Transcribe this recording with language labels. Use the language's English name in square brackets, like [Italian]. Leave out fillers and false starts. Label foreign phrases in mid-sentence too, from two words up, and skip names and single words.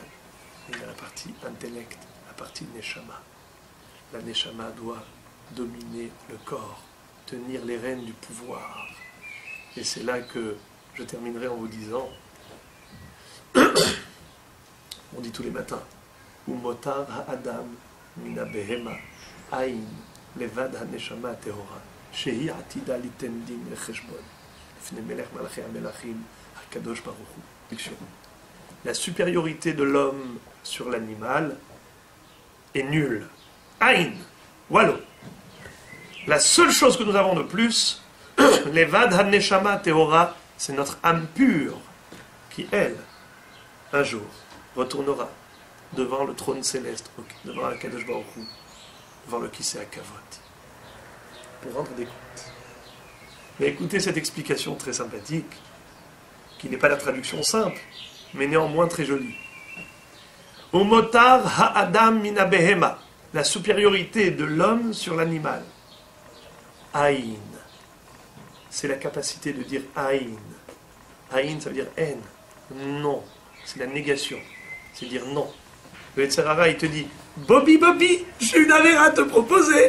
[French] Il a la partie intellect, la partie neshama. La neshama doit dominer le corps, tenir les rênes du pouvoir. Et c'est là que je terminerai en vous disant... On dit tous les matins, [Hebrew] ומותר האדם מן הבהמה אין לבד הנשמה הטהורה שהיא עתידה ליתן דין וחשבון לפני מלך מלכי המלכים הקדוש ברוך הוא. [French] La supériorité de l'homme sur l'animal est nulle. Aïn, wallo. La seule chose que nous avons de plus, [Hebrew] לבד הנשמה הטהורה, [French] c'est notre âme pure qui, elle, un jour, retournera devant le trône céleste, devant [Hebrew] הקדוש ברוך הוא, [French] devant le [Hebrew] כסא הכבוד, [French] pour rendre des comptes. Mais écoutez cette explication très sympathique. qui n'est pas la traduction simple, mais néanmoins très jolie. [Hebrew] ומותר האדם מן הבהמה, [French] la supériorité de l'homme sur l'animal. Aïn, c'est la capacité de dire aïn. Aïn, ça veut dire haine. Non, c'est la négation. C'est dire non. Le [Hebrew] יצר הרע, [French] il te dit, Bobby, j'ai une avéra à te proposer.